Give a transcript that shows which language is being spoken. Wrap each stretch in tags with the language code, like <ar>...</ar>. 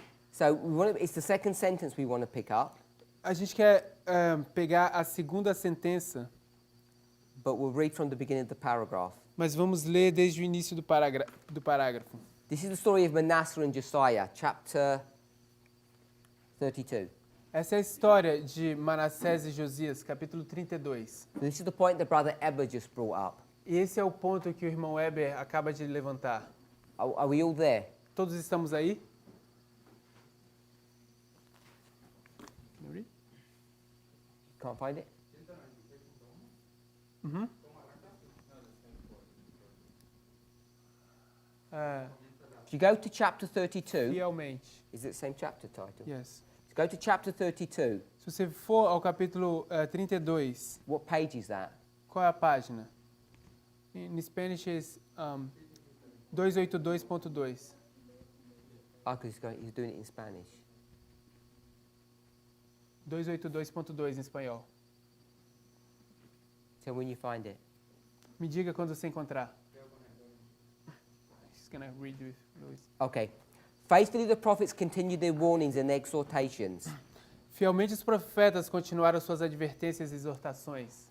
<en>So it's the second sentence we want to pick up,</en> <pt>A gente quer pegar a segunda sentença,</pt> <en>but we'll read from the beginning of the paragraph.</en> <pt>mas vamos ler desde o início do parágrafo.</pt> <en>This is the story of Manasseh and Josiah, chapter 32.</en> <pt>Essa é a história de Manassés e Josias, capítulo 32.</pt> <en>This is the point that Brother Eber just brought up.</en> <pt>E esse é o ponto que o irmão Eber acaba de levantar.</pt> <en>Are we all there?</en> <pt>Todos estamos aí?</pt> <en>Can't find it? Uhum. If you go to chapter 32,</en> <pt>Fielmente.</pt> <en>is it the same chapter title? Yes. If you go to chapter 32,</en> <pt>Se você for ao capítulo 32,</pt> <en>what page is that?</en> <pt>qual é a página?</pt> <en>In Spanish is 282.2. Oh, because he's doing it in Spanish.</en> <pt>282.2 em espanhol.</pt> <en>Tell me when you find it.</en> <pt>Me diga quando você encontrar.</pt> <en>She's gonna read with Luis. Okay. Faithfully, the prophets continued their warnings and exhortations,</en> <pt>Fielmente os profetas continuaram suas advertências e exortações.</pt>